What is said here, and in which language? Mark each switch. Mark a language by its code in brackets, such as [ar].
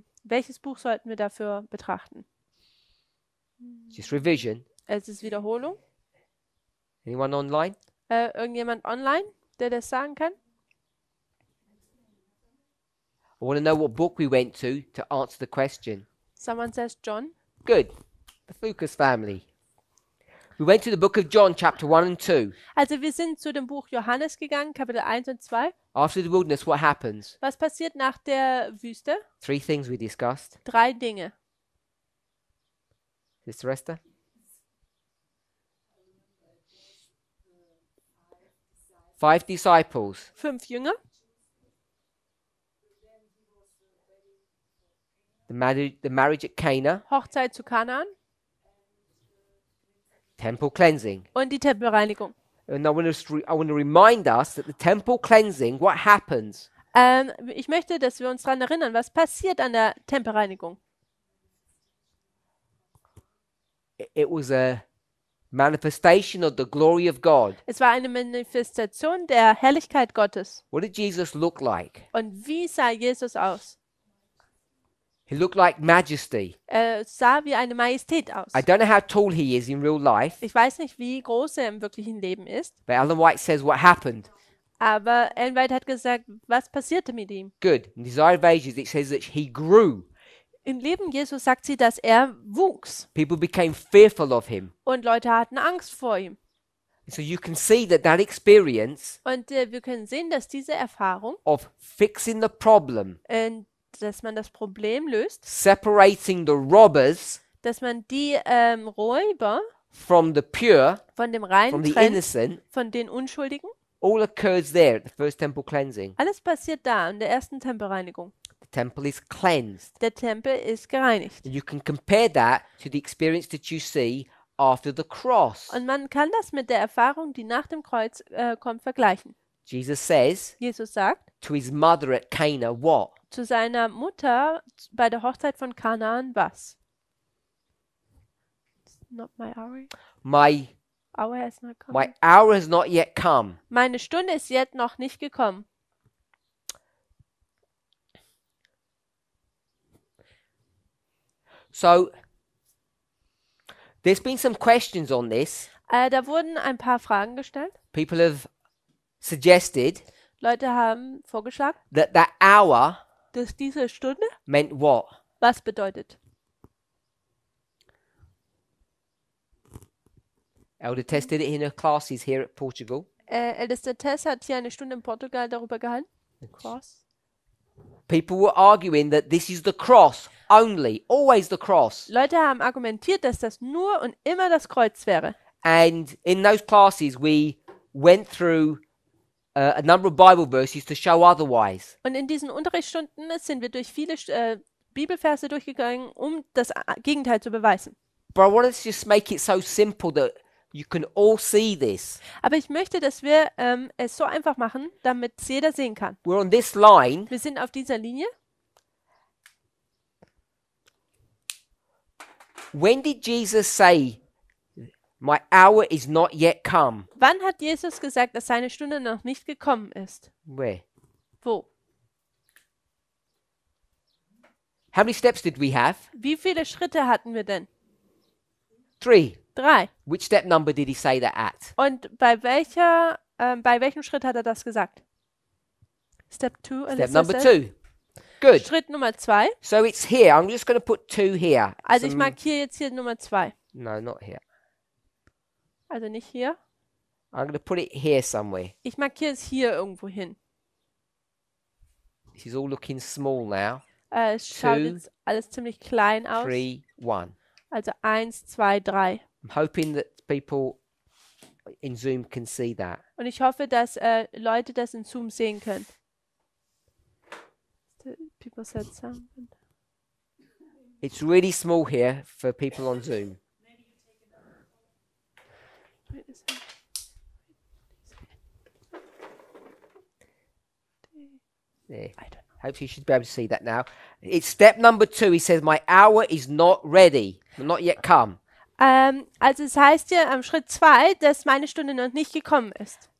[de] Welches Buch sollten wir dafür betrachten? [en] Just revision. [de] Es ist Wiederholung. [en] Anyone online? [de] Irgendjemand online, der das sagen kann? [en] I want to know what book we went to answer the question. Someone says John. Good. The Fucus family. We went to the book of John, chapter 1 and 2. [de] Also wir sind zu dem Buch Johannes gegangen, Kapitel 1 und 2. [en] After the wilderness, what happens? [de] Was passiert nach der Wüste? [en] 3 things we discussed. [de] 3 Dinge. [en] Sister Esther? Five disciples. [de] 5 Jünger, [en] The marriage at Cana. [de] Hochzeit zu Kanaan [en] Temple cleansing. [de] und die Tempelreinigung. [en] And I want to remind us that the temple cleansing, what happens? [de] Ich möchte, dass wir uns daran erinnern, was passiert an der Tempelreinigung. [en] It was a manifestation of the glory of God. [de] Es war eine Manifestation der Herrlichkeit Gottes. [en] What did Jesus look like? [de] Und wie sah Jesus aus? [en] He looked like majesty. [de] Er sah wie eine Majestät aus. [en] I don't know how tall he is in real life, [de] Ich weiß nicht, wie groß er im wirklichen Leben ist, [en] but Ellen White says what happened. [de] aber Ellen White hat gesagt, was passierte mit ihm? [en] Good. In Desire of Ages, it says that he grew. [de] Im Leben Jesus sagt sie, dass er wuchs [en] People became fearful of him. [de] und Leute hatten Angst vor ihm. [en] So you can see that experience [de] Und wir können sehen, dass diese Erfahrung, [en] of fixing the problem, [de] dass man das Problem löst, [en] separating the robbers [de] dass man die Räuber [en] from the pure, [de] von dem [en] from [de] Reinen [en] the [de] trennt, [en] innocent, [de] von den Unschuldigen. [en] all occurs there at the first temple cleansing. [de] Alles passiert da in der ersten Tempelreinigung. [en] The temple is cleansed. [de] Der Tempel ist gereinigt. [en] And you can compare that to the experience that you see after the cross. [de] Und man kann das mit der Erfahrung, die nach dem Kreuz kommt, vergleichen. [en] Jesus says [de] Jesus sagt [en] to his mother at Cana, what? [de] zu seiner Mutter bei der Hochzeit von Kanaan was? [en] It's not my hour. My Hour has not come. my hour has not yet come. [de] Meine Stunde ist jetzt noch nicht gekommen. [en] So there's been some questions on this. [de] Da wurden ein paar Fragen gestellt. [en] People have suggested [de] Leute haben vorgeschlagen, [en] that that hour [de] dass diese Stunde [en] meant what? [de] was bedeutet. [en] Elder Tess did it in her classes here at Portugal. [de] Ältester Tess hat hier eine Stunde in Portugal darüber gehalten. [en] Cross. People were arguing that this is the cross only, always the cross. [de] Leute haben argumentiert, dass das nur und immer das Kreuz wäre. [en] And in those classes, we went through a number of Bible verses to show otherwise. [de] Und in diesen Unterrichtsstunden sind wir durch viele Bibelverse durchgegangen, um das Gegenteil zu beweisen. [en] But I wanted to just make it so simple that you can all see this. [de] Aber ich möchte, dass wir es so einfach machen, damit es jeder sehen kann. [en] We're on this line. [de] Wir sind auf dieser Linie. [en] When did Jesus say, "My hour is not yet come"? [de] Wann hat Jesus gesagt, dass seine Stunde noch nicht gekommen ist? [en] Where? [de] Wo? [en] How many steps did we have? [de] Wie viele Schritte hatten wir denn? [en] 3. [de] 3. [en] Which step number did he say that at? [de] Und bei welchem Schritt hat er das gesagt? [en] Step 2. Step number 2. Good. [de] Schritt Nummer 2. [en] So it's here. I'm just going to put 2 here. [de] Also ich markiere jetzt hier Nummer 2. [en] No, not here. [de] Also nicht hier. [en] I'm going to put it here somewhere. [de] Ich markiere es hier irgendwo hin. [en] This is all looking small now. [de] Es schaut 2, jetzt alles ziemlich klein aus. [en] 3, 1. [de] Also 1, 2, 3. [en] I'm hoping that people in Zoom can see that. [de] Und ich hoffe, dass Leute das in Zoom sehen können. [en] People said something. It's really small here for people on Zoom. Wait a second. There. I don't know. Hopefully you should be able to see that now. It's step number 2. He says, "My hour is not ready, not yet come." [de] Also es heißt hier am Schritt 2, dass meine Stunde noch nicht gekommen ist.